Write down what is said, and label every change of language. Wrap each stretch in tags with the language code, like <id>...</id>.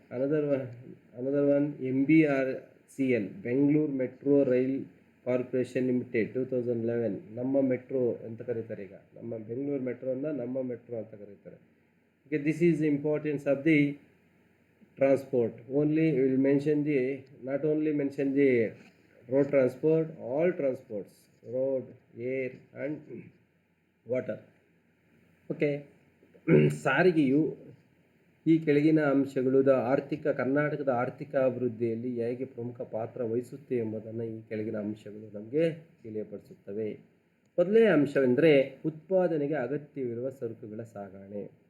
<en>Another one,</en> <kn>MBRCL, Bangalore Metro Rail Corporation Limited, 2011. ನಮ್ಮ metro ಅಂತ ಕರೀತಾರೆ. ಈಗ ನಮ್ಮ ಬೆಂಗಳೂರು ಮೆಟ್ರೋನ ನಮ್ಮ ಮೆಟ್ರೋ ಅಂತ ಕರೀತಾರೆ.</kn> <en>Okay, this is the importance of the transport. Only we will mention the, not only mention the road transport, all transports, road, air and water. Okay.</en> <kn>ಸಾರಿಗೆಯು ಈ ಕೆಳಗಿನ ಅಂಶಗಳು ಕರ್ನಾಟಕದ ಆರ್ಥಿಕ ಅಭಿವೃದ್ಧಿಯಲ್ಲಿ ಹೇಗೆ ಪ್ರಮುಖ ಪಾತ್ರ ವಹಿಸುತ್ತೆ ಎಂಬುದನ್ನು ಈ ಕೆಳಗಿನ ಅಂಶಗಳು ನಮಗೆ ತಿಳಿಯಪಡಿಸುತ್ತವೆ. ಮೊದಲನೇ ಅಂಶವೆಂದರೆ ಉತ್ಪಾದನೆಗೆ ಅಗತ್ಯವಿರುವ ಸರಕುಗಳ ಸಾಗಣೆ.</kn>